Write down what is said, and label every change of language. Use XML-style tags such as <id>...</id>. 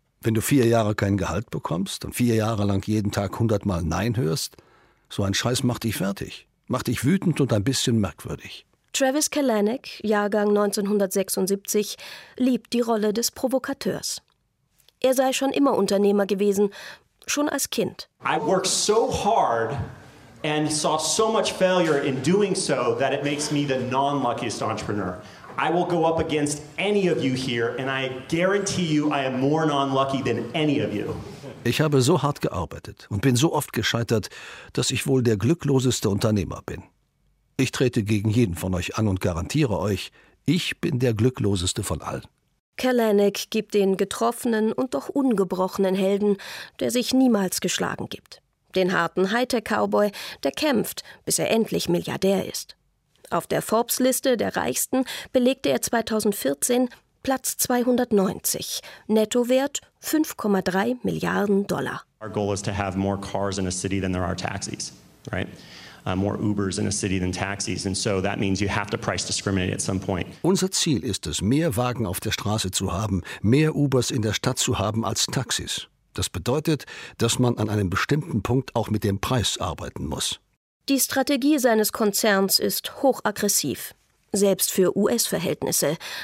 <de>Wenn du 4 Jahre kein Gehalt bekommst und 4 Jahre lang jeden Tag 100 Mal Nein hörst, so ein Scheiß macht dich fertig. Macht dich wütend und ein bisschen merkwürdig. Travis Kalanick, Jahrgang 1976, liebt die Rolle des Provokateurs. Er sei schon immer Unternehmer gewesen, schon als Kind.</de> <en>I worked so hard and saw so much failure in doing so that it makes me the non-luckiest entrepreneur. I will go up against any of you here and I guarantee you I am more non-lucky than any of you.</en> <de>Ich habe so hart gearbeitet und bin so oft gescheitert, dass ich wohl der glückloseste Unternehmer bin. Ich trete gegen jeden von euch an und garantiere euch, ich bin der glückloseste von allen. Kalanick gibt den getroffenen und doch ungebrochenen Helden, der sich niemals geschlagen gibt. Den harten Hightech-Cowboy, der kämpft, bis er endlich Milliardär ist. Auf der Forbes-Liste der Reichsten belegte er 2014 Platz 290, Nettowert 5,3 Milliarden Dollar.</de> <en>Our goal is to have more cars in a city than there are taxis, right? More Ubers in a city than taxis, and so that means you have to price discriminate at some point.</en> <de>Unser Ziel ist es, mehr Wagen auf der Straße zu haben, mehr Ubers in der Stadt zu haben als Taxis. Das bedeutet, dass man an einem bestimmten Punkt auch mit dem Preis arbeiten muss. Die Strategie seines Konzerns ist hochaggressiv, selbst für US-Verhältnisse.</de>